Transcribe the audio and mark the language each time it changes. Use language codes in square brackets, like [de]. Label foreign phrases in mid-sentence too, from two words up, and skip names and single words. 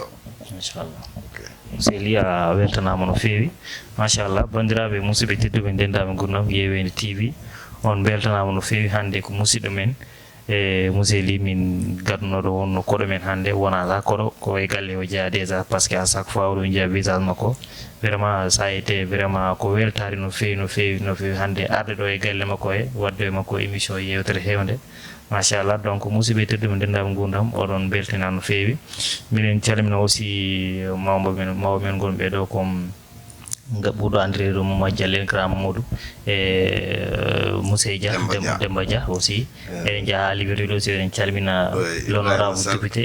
[ff] inchallah sehli a weltanama no feewi machallah bandiraɓe musidɓe tedduɓe ndendaɓe gurdam Yewende TV on beltanama no feewi hande ko musidɗo men e museli min gaddunoɗo wonno koɗo men hande wonata koɗo ko e galle o jeeya [fr] déjà par ce que à chaque fois [ff] oɗo jeeya visage makko vraiment [fr] ça a été vraiment [ff] ko weltare no feewi no feewi no feewi hande arde ɗo e galle makko e wadde e makko émission yewtere hewnde machallah donc musidɓe tedduɓe ndendaɓe gurdam oɗon beltina no feewi minen calmina aussi mawɓe men gonɓe ɗo comme ɓurɗo andire ɗo Mamadou Diallo Grand Mamadou e Moussé Dia Demba Dia aussi eɗen jaaha Liberté ɗo aussi eɗen calmina [fr] l'honorable député